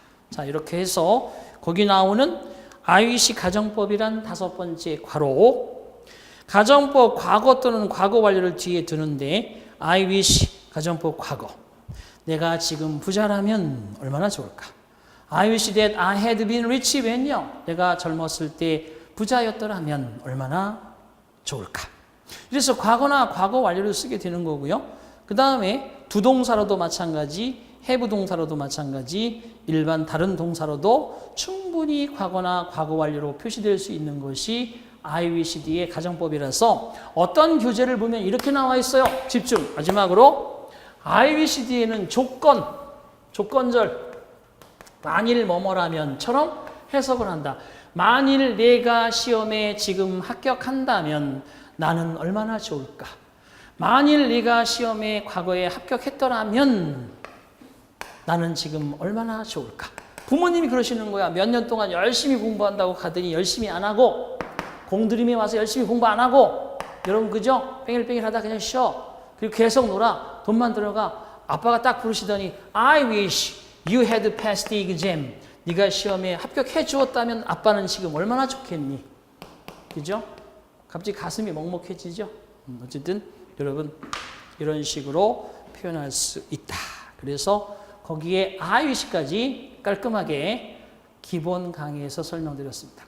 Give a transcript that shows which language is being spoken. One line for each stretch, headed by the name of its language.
Korean: 자, 이렇게 해서 거기 나오는 I wish 가정법이란 5번째 괄호. 가정법 과거 또는 과거 완료를 뒤에 두는데 I wish 가정법 과거. 내가 지금 부자라면 얼마나 좋을까?
English: I wish that I had been rich when요.
Korean: 내가 젊었을 때 부자였더라면 얼마나 좋을까? 그래서 과거나 과거 완료를 쓰게 되는 거고요. 그 다음에 두 동사로도 마찬가지, have 동사로도 마찬가지, 일반 다른 동사로도 충분히 과거나 과거 완료로 표시될 수 있는 것이 IWCD의 가정법이라서 어떤 교재를 보면 이렇게 나와 있어요. 집중. 마지막으로 IWCD에는 조건절, 만일 뭐뭐라면처럼 해석을 한다. 만일 내가 시험에 지금 합격한다면 나는 얼마나 좋을까? 만일 네가 시험에 과거에 합격했더라면 나는 지금 얼마나 좋을까? 부모님이 그러시는 거야. 몇 년 동안 열심히 공부한다고 가더니 열심히 안 하고 공들임에 와서 열심히 공부 안 하고 여러분 그죠? 뺑일뺑일 하다 그냥 쉬어. 그리고 계속 놀아. 돈만 들어가. 아빠가 딱 부르시더니
English: I wish you had passed the exam.
Korean: 네가 시험에 합격해 주었다면 아빠는 지금 얼마나 좋겠니? 그죠? 갑자기 가슴이 먹먹해지죠? 어쨌든 여러분 이런 식으로 표현할 수 있다. 그래서 거기에 IWC까지 깔끔하게 기본 강의에서 설명드렸습니다.